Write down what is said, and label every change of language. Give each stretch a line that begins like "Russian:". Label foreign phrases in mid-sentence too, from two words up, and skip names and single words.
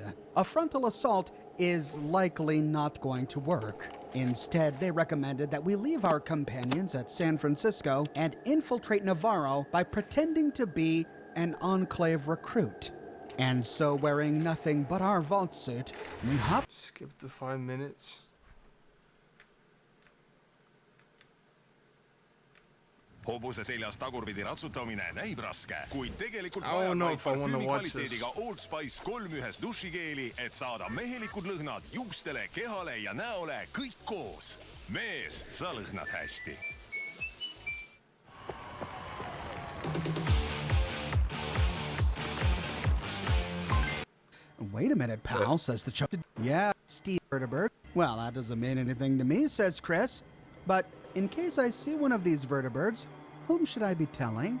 English: A frontal assault is likely not going to work. Instead, they recommended that we leave our companions at San Francisco and infiltrate Navarro by pretending to be an Enclave recruit. And so, wearing nothing but our vault suit, we hop. Skip the 5 minutes.
Estonian: hobuse seljas tagurpidi ratsutamine näib raske, kuid tegelikult
English: I don't know
Estonian: vajab
English: if I wanna
Estonian: parfüümi
English: watch this.
Estonian: kvaliteediga Old Spice 3 dušikeeli, et saada mehelikud lõhnad juustele, kehale ja näole kõik koos. Mees, sa lõhnad hästi.
English: Wait a minute, pal, says the chosen. Yeah, Steve Vertebrate. Well, that doesn't mean anything to me, says Chris. But in case I see one of these vertebrates, whom should I be telling?